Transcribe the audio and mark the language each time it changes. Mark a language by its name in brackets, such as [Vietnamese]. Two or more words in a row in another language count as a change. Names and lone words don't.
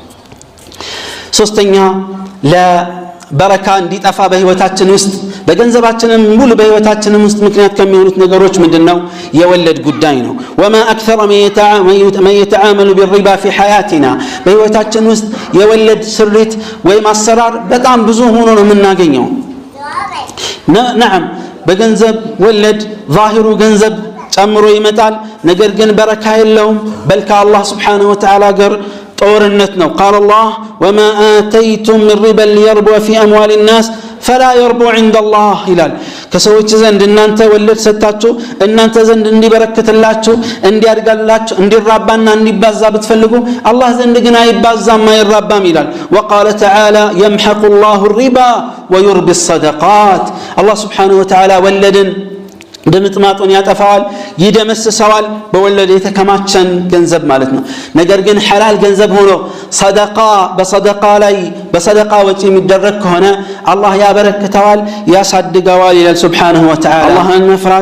[Amharic] ሶስተኛ ለበረካ እንዲጠፋ በህይወታችን ውስጥ በገንዘባችንም ሙሉ በህይወታችንም ውስጥ ምክንያት ከሚሆኑት ነገሮች ምንድነው የወለድ ጉዳይ ነው [Arabic] وما اكثر من يتعامل بالربا في حياتنا [Amharic] በህይወታችን ውስጥ የወለድ ስሪት ወይም አሰራር በጣም ብዙ ሆኖ ነው የምናገኘው نعم በገንዘብ ወለድ ዛሂሩ ገንዘብ ጨምሮ ይመጣል ነገር ግን በረካ የለውም በልካ አላህ [Arabic] سبحانه وتعالى [Amharic] ጋር ጦርነት ነው [Arabic] قال الله وما آتيتم من ربا ليربو في أموال الناس فلا يربو عند الله [Amharic] ይላል ከሰዎች ዘንድ እናንተ ወለድ ሰጣችሁ እናንተ ዘንድ እንዲበረክትላችሁ እንዲያድጋላችሁ እንዲራባና እንዲባዛ ብትፈልጉ አላህ ዘንድ ግን አይባዛም አይራባም ይላል [Arabic] وقال تعالى يمحق الله الربا ويربي الصدقات الله سبحانه وتعالى [Amharic] ወለድን ድምጥማጡን ያጠፋዋል ይደመስሰዋል በወለድ የተከማቸን ገንዘብ ማለት ነው ነገር ግን ሐላል ገንዘብ ሆኖ በሰደቃ ወጪ የሚደረግ ከሆነ አላህ ያበረክተዋል ያሳድገዋል ይላል [Arabic] سبحانه وتعالى [Amharic] አላህን መፍራት